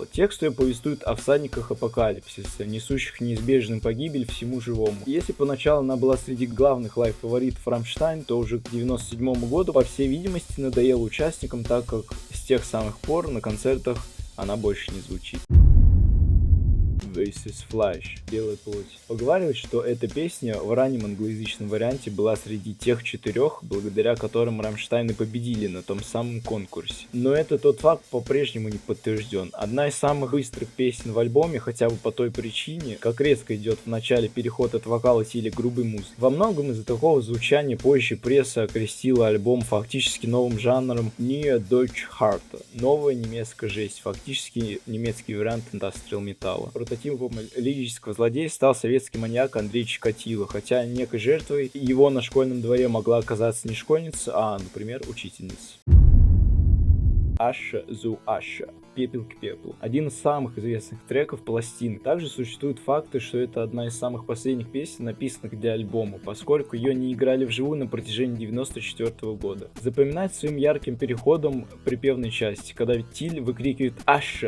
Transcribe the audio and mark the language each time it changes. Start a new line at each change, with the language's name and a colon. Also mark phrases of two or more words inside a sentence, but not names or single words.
Russian: Текст ее повествует о всадниках апокалипсиса, несущих неизбежную погибель всему живому. Если поначалу она была среди главных лайв-фаворитов Рамштайн, то уже к 1997 году, по всей видимости, надоела участникам, так как с тех самых пор на концертах она больше не звучит.
English: This is Flash,
Russian: белая плоть. Поговаривают, что эта песня в раннем англоязычном варианте была среди тех 4, благодаря которым Рамштайны победили на том самом конкурсе. Но тот факт по-прежнему не подтвержден. Одна из самых быстрых песен в альбоме, хотя бы по той причине, как резко идет в начале переход от вокала стиля грубой музыки. Во многом из-за такого звучания позже пресса окрестила альбом фактически новым жанром Neue Deutsche Hard. Новая немецкая жесть, фактически немецкий вариант индастриал металла. Прототипом лирического злодея стал советский маньяк Андрей Чикатило, хотя некой жертвой его на школьном дворе могла оказаться не школьница, а, например, учительница.
German: Asche zu Asche,
Russian: пепел к пеплу. Один из самых известных треков пластины. Также существуют факты, что это одна из самых последних песен, написанных для альбома, поскольку ее не играли вживую на протяжении 1994 года. Запоминать своим ярким переходом припевной части, когда Тиль выкрикивает «Asche».